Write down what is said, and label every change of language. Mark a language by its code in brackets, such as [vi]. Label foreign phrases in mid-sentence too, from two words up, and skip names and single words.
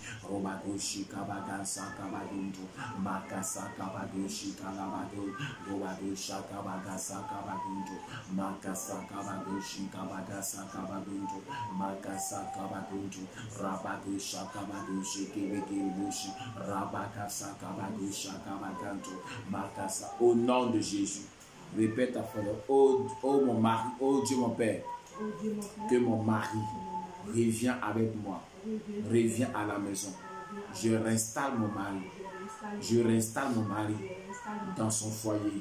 [fr] Robagoshi kabagasa kabagoto. Makasa kabagoshi kalabago. Gobagosha kabagasa kabagunto. Makasa kabagoshi kabagasa kabagunto. Makasa kabagunto. Rabagosha kabagoshi kebegiribushi. Rabakasa kabagosha kabaganto. Makasa. Au nom de Jésus. Répète à frère. Oh mon mari, oh Dieu mon Père, que mon mari revient avec moi. Revient à la maison. Je réinstalle mon mari. Je réinstalle mon mari dans son foyer.